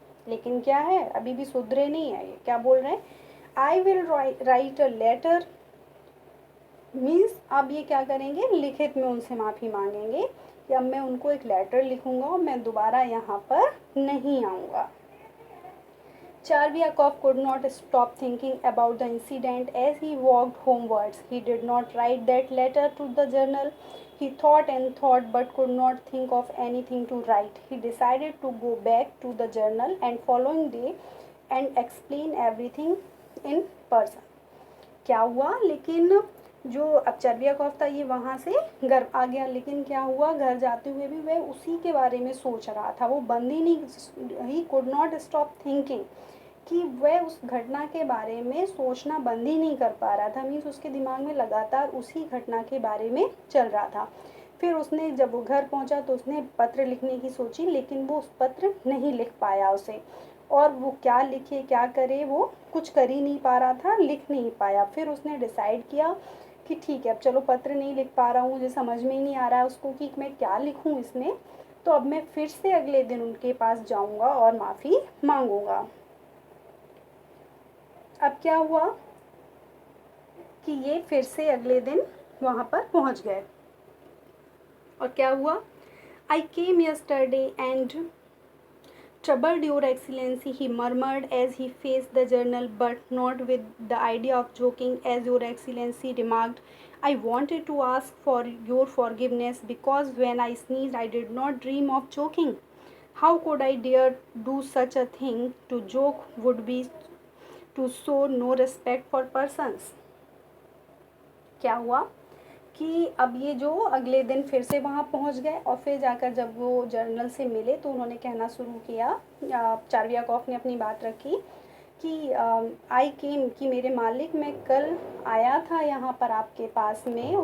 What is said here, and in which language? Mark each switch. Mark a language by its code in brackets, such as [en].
[hi] लेकिन क्या है, अभी भी सुधरे नहीं है, ये क्या बोल रहे हैं, [en] I will write a letter, [hi] means अब ये क्या करेंगे, लिखित में उनसे माफ़ी मांगेंगे कि अब मैं उनको एक लेटर लिखूंगा और मैं दोबारा यहाँ पर नहीं आऊँगा। [en] Charviakov could not stop thinking about the incident as he walked homewards. He did not write that letter to the journal. He thought and thought but could not think of anything to write. He decided to go back to the journal and following day and explain everything in person. [hi] क्या हुआ, लेकिन जो अब चर्वियाकॉफ था ये वहाँ से घर आ गया, लेकिन क्या हुआ, घर जाते हुए भी वह उसी के बारे में सोच रहा था, वो बंद ही नहीं, [en] he could not stop thinking, [hi] कि वह उस घटना के बारे में सोचना बंद ही नहीं कर पा रहा था, मीन्स उसके दिमाग में लगातार उसी घटना के बारे में चल रहा था। फिर उसने जब वो घर पहुंचा तो उसने पत्र लिखने की सोची, लेकिन वो उस पत्र नहीं लिख पाया उसे, और वो क्या लिखे क्या करे, वो कुछ कर ही नहीं पा रहा था, लिख नहीं पाया। फिर उसने डिसाइड किया कि ठीक है अब चलो पत्र नहीं लिख पा रहा हूँ, मुझे समझ में ही नहीं आ रहा है उसको कि मैं क्या लिखूँ इसमें, तो अब मैं फिर से अगले दिन उनके पास जाऊँगा और माफ़ी मांगूंगा। अब क्या हुआ कि ये फिर से अगले दिन वहाँ पर पहुँच गए और क्या हुआ, [en] I came yesterday and troubled, Your Excellency, he murmured as he faced the journal, but not with the idea of joking, as Your Excellency remarked. I wanted to ask for your forgiveness because when I sneezed, I did not dream of joking. How could I dare do such a thing? To joke would be to show no respect for persons. [hi] क्या हुआ कि अब ये जो अगले दिन फिर से वहाँ पहुँच गए और फिर जाकर जब वो जर्नल से मिले तो उन्होंने कहना शुरू किया, चार्वियाकॉफ ने अपनी बात रखी कि [en] I came, [hi] कि मेरे मालिक मैं कल आया था यहाँ पर आपके पास में।